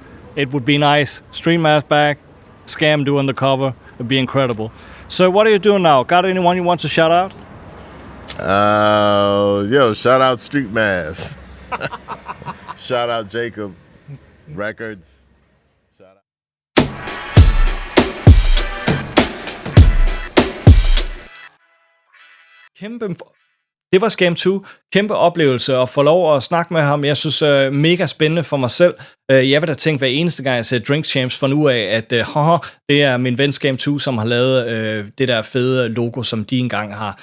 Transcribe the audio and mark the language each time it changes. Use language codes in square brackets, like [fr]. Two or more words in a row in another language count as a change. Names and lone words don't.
[en] It would be nice. Stream Mads back. Skam doing the cover. It'd be incredible. So what are you doing now? Got anyone you want to shout out? Shout out Street Mass. Shout out Jacob Records. Shout out. [da] Det var Skam2. Kæmpe oplevelse at få lov at snakke med ham. Jeg synes, mega spændende for mig selv. Jeg vil da tænke hver eneste gang, jeg ser Drink Champs, for nu af, at det er min ven Skam2, som har lavet det der fede logo, som de engang har.